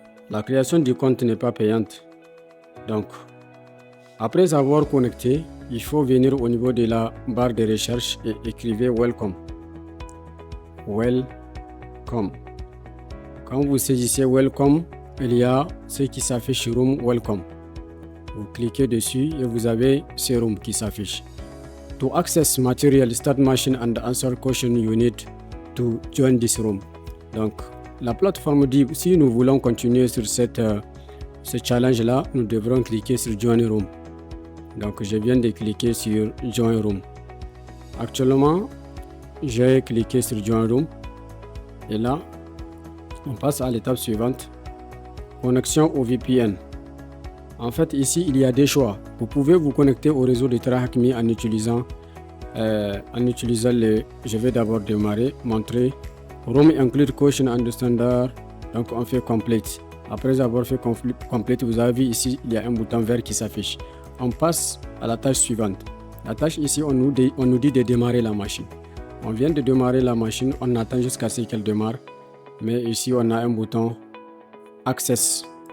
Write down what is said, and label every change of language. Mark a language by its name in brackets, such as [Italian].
[French] La création du compte n'est pas payante. Donc, après avoir connecté, il faut venir au niveau de la barre de recherche et écrivez Welcome. Welcome. Quand vous saisissez Welcome, il y a ce qui s'affiche Room Welcome. Vous cliquez dessus et vous avez ce room qui s'affiche. [English] To access material, start machine and answer question, you need to join this room. [French] Donc, la plateforme dit si nous voulons continuer sur ce challenge là, nous devrons cliquer sur Join Room. Donc, je viens de cliquer sur Join Room. Actuellement, j'ai cliqué sur Join Room et là, on passe à l'étape suivante. Connexion au VPN. En fait, ici, il y a des choix. Vous pouvez vous connecter au réseau de TryHackMe en utilisant le... Je vais d'abord démarrer, montrer. [English] Room include caution and standard. [French] Donc, on fait complete. Après avoir fait complete, vous avez vu ici, il y a un bouton vert qui s'affiche. On passe à la tâche suivante. La tâche ici, on nous dit de démarrer la machine. On vient de démarrer la machine, on attend jusqu'à ce qu'elle démarre. Mais ici, on a un bouton Access.